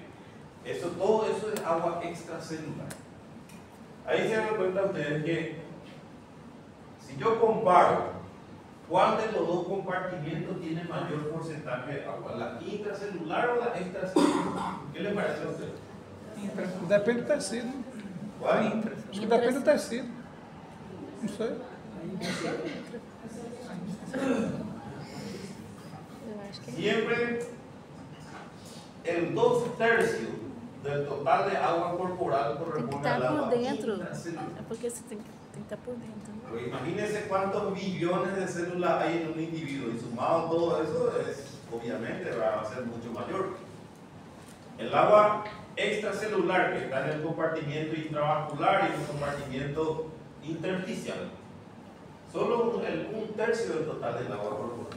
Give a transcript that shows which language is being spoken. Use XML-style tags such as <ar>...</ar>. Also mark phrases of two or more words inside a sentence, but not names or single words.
<es>Todo eso es agua extracelular. Ahí se dan cuenta ustedes que si yo comparo cuál de los dos compartimientos tiene mayor porcentaje de agua, la intracelular o la extracelular, ¿qué les parece a ustedes?</es> <pt>Depende do tecido.</pt> <es>¿Cuál?</es> <pt>Acho que depende do tecido. Não sei.</pt> <es>Siempre el 2/3 del total de agua corporal</es> <pt>Tem que</pt> <es>corresponde al</es> <pt>estar por</pt> <es>agua</es> <pt>dentro.</pt> <es>intracelular.</es> <pt>É porque você tem que estar por dentro.</pt> <es>Pues imagínense cuántos billones de células hay en un individuo y sumado todo eso, obviamente va a ser mucho mayor. El agua extracelular que está en el compartimiento intravascular y en el compartimiento intersticial, solo un tercio del total del agua corporal.</es>